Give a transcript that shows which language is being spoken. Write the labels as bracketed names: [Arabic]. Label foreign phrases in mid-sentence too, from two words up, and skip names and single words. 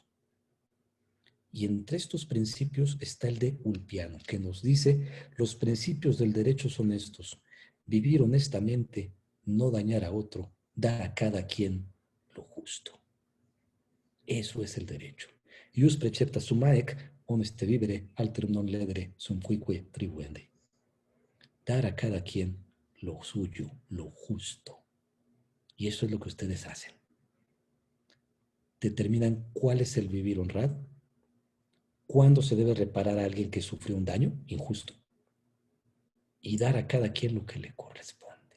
[Spanish] Y entre estos principios está el de Ulpiano, que nos dice, los principios del derecho son estos: vivir honestamente, no dañar a otro, dar a cada quien lo justo. Eso es el derecho. [Latin] Ius precepta sum haec, honeste vivere, alterum non ledere, sum cuique tribuende. [Spanish] Dar a cada quien lo suyo, lo justo. Y eso es lo que ustedes hacen. Determinan cuál es el vivir honrado, cuándo se debe reparar a alguien que sufrió un daño injusto y dar a cada quien lo que le corresponde.